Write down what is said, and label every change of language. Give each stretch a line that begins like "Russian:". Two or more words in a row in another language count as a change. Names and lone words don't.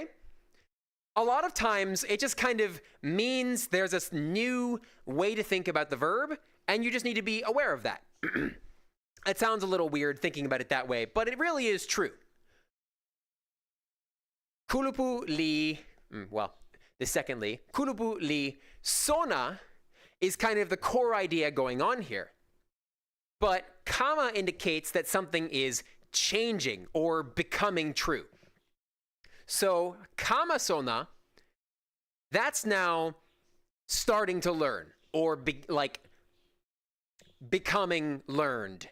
English: A lot of times, it just kind of means there's this new way to think about the verb, and you just need to be aware of that. It sounds a little weird thinking about it that way, but it really is true.
Toki Pona: Kulupu li,
English: well, the second li,
Toki Pona: kulupu li sona
English: is kind of the core idea going on here. But kama indicates that something is changing or becoming true. So
Toki Pona: kama sona,
English: that's now starting to learn or becoming learned.